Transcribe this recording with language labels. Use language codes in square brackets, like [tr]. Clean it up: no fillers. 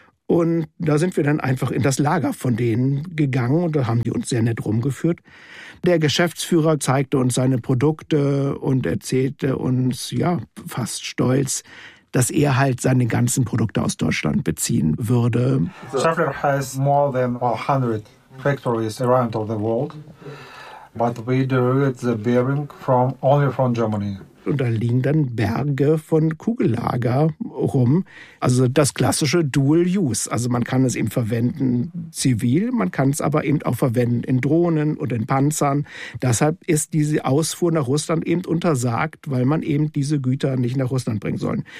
[de] Und da sind wir dann einfach in das Lager von denen gegangen und da haben die uns sehr nett rumgeführt. Der Geschäftsführer zeigte uns seine Produkte und erzählte uns, ja, fast stolz, dass er halt seine ganzen Produkte aus Deutschland beziehen würde. [en] Schaeffler has more than 100 factories around the world, but we do the bearing from only from Germany. [de] Und da liegen dann Berge von Kugellager rum. Also das klassische Dual Use. Also man kann es eben verwenden zivil, man kann es aber eben auch verwenden in Drohnen und in Panzern. Deshalb ist diese Ausfuhr nach Russland eben untersagt, weil man eben diese Güter nicht nach Russland bringen soll.